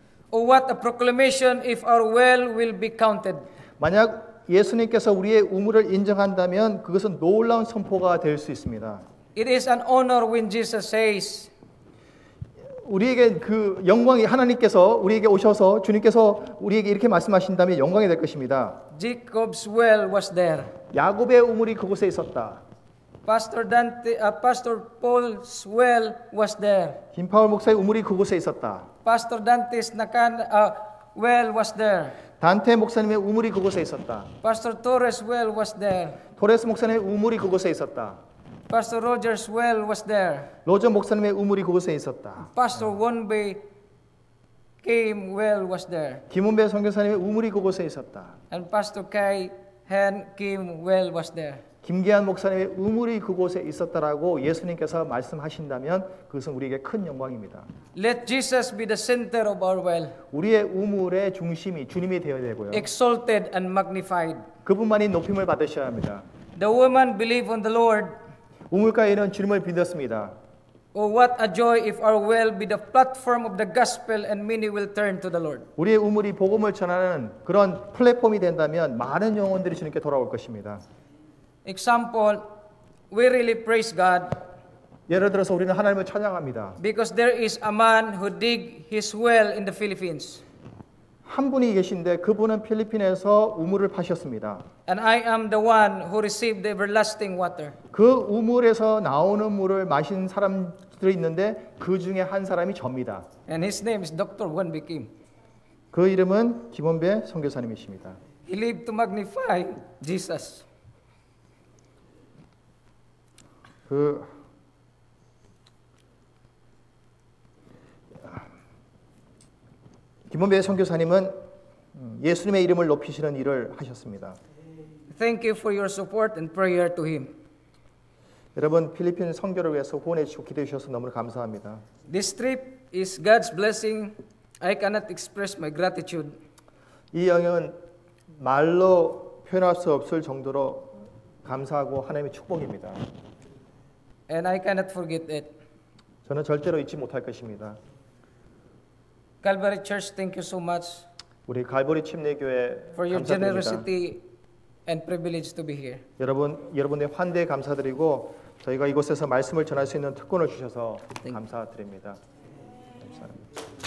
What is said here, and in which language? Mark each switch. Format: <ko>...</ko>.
<en>Or what a proclamation if our well will be counted?</en> <ko>만약 예수님께서 우리의 우물을 인정한다면 그것은 놀라운 선포가 될 수 있습니다.</ko> <en>It is an honor when Jesus says,</en> <ko>우리에게 그 영광이 하나님께서 우리에게 오셔서 주님께서 우리에게 이렇게 말씀하신다면 영광이 될 것입니다.</ko> <en>Jacob's well was there.</en> <ko>야곱의 우물이 그곳에 있었다.</ko> <en>Pastor Paul's well was there.</en> <ko>김파울 목사의 우물이 그곳에 있었다.</ko> <en>Pastor Dante's well was there.</en> <ko>단테 목사님의 우물이 그곳에 있었다.</ko> <en>Pastor Torres' well was there.</en> <ko>토레스 목사님의 우물이 그곳에 있었다.</ko> <en>Pastor Roger's well was there.</en> <ko>로저 목사님의 우물이 그곳에 있었다.</ko> <en>Pastor Wonbei came well was there.</en> <ko>김원배 선교사님의 우물이 그곳에 있었다.</ko> <en>And Pastor Kai Han Kim well was there.</en> <ko>김계한 목사님의 우물이 그곳에 있었다라고 예수님께서 말씀하신다면 그것은 우리에게 큰 영광입니다.</ko> <en>Let Jesus be the center of our well.</en> <ko>우리의 우물의 중심이 주님이 되어야 되고요.</ko> <en>Exalted and magnified.</en> <ko>그분만이 높임을 받으셔야 합니다.</ko> <en>The woman believed on the Lord.</en> <ko>우물가에는 주님을 믿었습니다.</ko> <en>Oh, what a joy if our well be the platform of the gospel and many will turn to the Lord.</en> <ko>우리의 우물이 복음을 전하는 그런 플랫폼이 된다면 많은 영혼들이 주님께 돌아올 것입니다.</ko> <en>Example, we really praise God</en> <ko>예를 들어서 우리는 하나님을 찬양합니다.</ko> <en>because there is a man who dig his well in the Philippines.</en> <ko>한 분이 계신데 그분은 필리핀에서 우물을 파셨습니다.</ko> <en>And I am the one who received the everlasting water.</en> <ko>그 우물에서 나오는 물을 마신 사람들이 있는데 그 중에 한 사람이 접니다.</ko> <en>And his name is Dr. Wonbei Kim.</en> <ko>그 이름은 김원배 선교사님이십니다.</ko> <en>He lived to magnify Jesus.</en> <ko>김원배 선교사님은 예수님의 이름을 높이시는 일을 하셨습니다.</ko> <en>Thank you for your support and prayer to him.</en> <ko>여러분 필리핀 선교를 위해서 후원해 주시고 기도해 주셔서 너무 감사합니다.</ko> <en>This trip is God's blessing. I cannot express my gratitude.</en> <ko>이 여행은 말로 표현할 수 없을 정도로 감사하고 하나님의 축복입니다.</ko> <en>And I cannot forget it.</en> <ko>저는 절대로 잊지 못할 것입니다.</ko> <en>Calvary Church, thank you so much</en> <ko>우리 갈보리 침례교회</ko> <en>for your</en> <ko>감사드립니다.</ko> <en>generosity and privilege to be here.</en> <ko>여러분의 환대에 감사드리고 저희가 이곳에서 말씀을 전할 수 있는 특권을 주셔서 감사드립니다. 감사합니다.</ko>